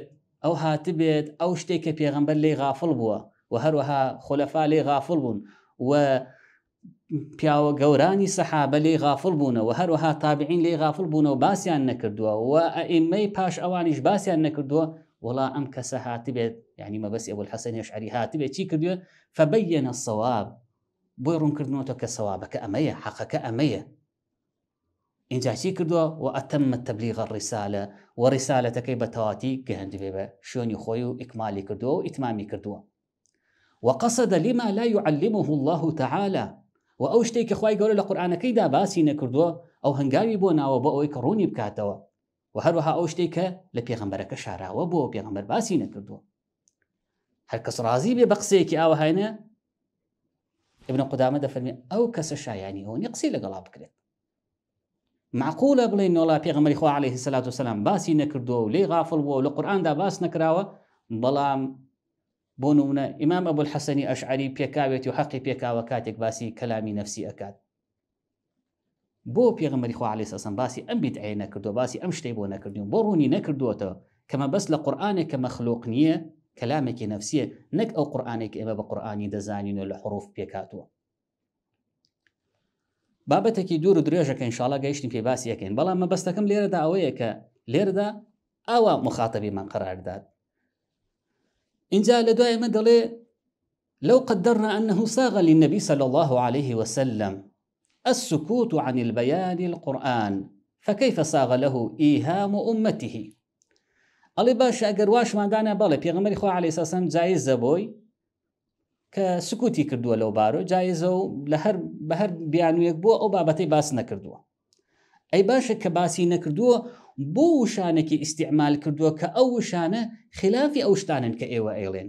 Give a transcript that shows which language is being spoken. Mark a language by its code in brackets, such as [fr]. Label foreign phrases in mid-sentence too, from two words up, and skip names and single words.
[ckb] ئەو هاتبێت ئەو شتێک کە پێغەمبەر لێ غافڵ بووە و هەروەها خولەفا لێ غافڵ بوون و پیاوە گەورانی سەحابە لێ غافڵ بوونە و هەروەها تابعین لێ غافڵ بوونە و باسییان نەکردووە و ئەئیمەی پاش ئەوانیش باسییان نەکردووە. وڵا ئەم کەسە هاتبێت یعنی مەبەستی ئەبول حەسەنی ئەشعەری هاتبێت چی کردووە؟ [ar] فبين الصواب، [ckb] بۆی ڕوونکردنەوە کە سەوابەکە ئەمەیە، حەقەکە ئەمەیە. اینجا چی کردووە؟ [ar] وأتم التبليغ الرسالة، [ckb] وەڕیسالەتەکەی بە تەواتی گەهاندبێ بە شوێنی خۆی و ئیکمالی کردووە و ئیتمامی کردووە. [ar] وقصد لما لا يعلمه الله تعالى، [ckb] و ئەو شتێک کە خوای گەورە لە قورئانەکەیدا باسی نەکردووە ئەو هەنگاوی بۆ ناوە بۆ ئەوەی کە ڕوونی بکاتەوە، و هەروەها ئەو شتێک کە لە پێغەمبەرەکە شاراوە بۆ پێغەمبەر باسی نەکردووە. هەر کەس ڕازی بێ بە قسەیەکی ئاوەهانە، ابن قودامە دەفەرمێ ئەو کەسە شایانی ئەوە نیە قسەی لەگەڵا بکرێت. معقولە بڵێن وڵا پێغەمبەری خوا [ar] عليه الصلاة والسلام [ckb] باسی نەکردووە و لێ غافڵ بووە و لە قورئاندا باس نەکراوە، بەڵام بۆ نمونە ئیمام ئەبول حەسەنی ئەشعەری پێکاوێتی و حەقی پێکاوە کاتێک باسی کەلامی نەفسی ئەکات. بۆ پێغەمبەری خوا [ar] عليه الصلاة والسلام [ckb] باسی ئەم بیدعەیە نەکردووە، باسی ئەم شتەی بۆ نەکردوون، بۆ ڕوونی نەکردووەتەوە کە مەبەست لە قورئانێک کە مەخلوق نییە، کەلامێکی نەفسیە، نەک ئەو قورئانێک ئێمە بە قورئانی دەزانین و لە حروف پێکاتووە. بابەتێکی دوور و درێژەکە ئینشاءالله گەیشتین پێ باسی یەکەین، بەڵام مەبەستەکەم لێرەدا ئەوەیە کە لێرەدا ئاوا مخاطبیمان [fa] قەرار داد. [ckb] اینجا لە دوای ئەمە دەڵێ [ar] لو قدرنا أنه صاغ للنبي صلى الله عليه وسلم السكوت عن البيان القرآن فكيف صاغ له إيهام أمته. [ckb] ئەڵێ باش ئەگەر واشمان دانا بەڵێ پێغەمبەری خوا [ar] عليه الصلاة والسلام [ckb] جایزە بۆی کە سکوتی کردووە لەو بارۆ، جایزە و بە هەر بیانویەک بووە ئەو بابەتەی باس نەکردووە. ئەی باشە کە باسی نەکردووە بۆ وشانێکی ئیستیعمال کردووە کە ئەو وشانە خلافی ئەو شتانن کە ئێوە ئێڵێن.